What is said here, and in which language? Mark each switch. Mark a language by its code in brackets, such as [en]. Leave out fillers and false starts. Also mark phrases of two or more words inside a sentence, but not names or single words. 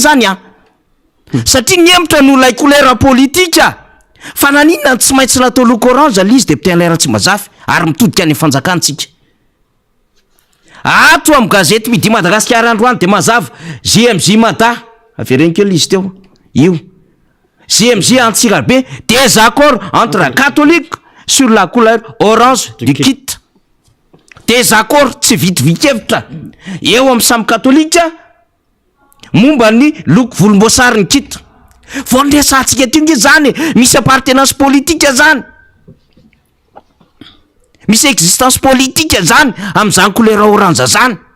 [mg] zany satria niemotra no lay couleur politika fa naninona tsy maintsy natao loko orange le izy deputé Alain Ratsimbazafy ary mitodika any fanjakantsika ato amin'ny gazety Midi Madagasikara androany de mazava JMJ Mata avereny kely izy teo io JMJ Antsirabe [fr] désaccord entre la catholique sur la couleur orange du kit. [mg] Désaccord tsy vitivitevitra eo amin'ny samy katolika momba ny loko volomboasary ny kit. Vao ndresantsika tinge zany misy [fr] appartenance politique [mg] zany, misy [fr] existence politique [mg] zany amin'izany [fr] couleur orange [mg] zany.